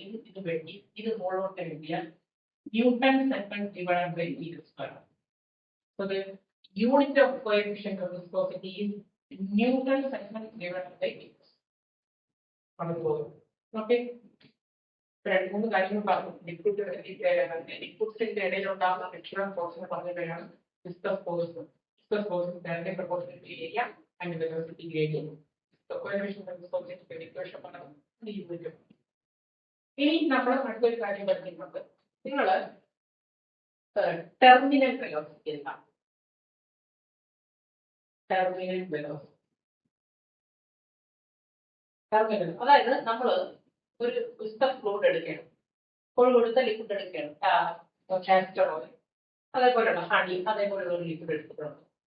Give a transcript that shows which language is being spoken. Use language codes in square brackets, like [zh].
[ml] ഇത് വേണ്ടി ഇത് മുകളിലോട്ട് എഴുതിയാൽ newton second divided by metre square ആണ്. [en] So the unit of coefficient of viscosity is Newton second divided by meters. [ml] Okay. രണ്ട് മൂന്ന് കാര്യങ്ങൾ പറഞ്ഞു. ലിക്വിഡ്സിന്റെ ഇടയിലുണ്ടാകുന്ന ഫ്രിക്ഷണൽ ഫോഴ്സിനെ പറഞ്ഞ പേരാണ് viscous force. [en] Viscous force is directly proportional to area and velocity gradient. The coefficient of viscosity equation [ml] പറഞ്ഞു. ഇനി നമ്മൾ അടുത്തൊരു കാര്യം പഠിക്കുന്നുണ്ട്. നിങ്ങൾ ടെർമിനൽ വെലോസിറ്റി എന്താണ്? ടെർമിനൽ വെലോസിറ്റി അതായത് നമ്മൾ ഒരു വിസ്കസ് ഫ്ലൂയിഡ് എടുക്കണം, കൊടുത്ത ലിക്വിഡ് എടുക്കണം, കാസ്റ്റർ ഓയിൽ, അതേപോലെയുള്ള ഹണി, അതേപോലെയുള്ള ഒരു ലിക്വിഡ് എടുത്തിട്ടുണ്ട്.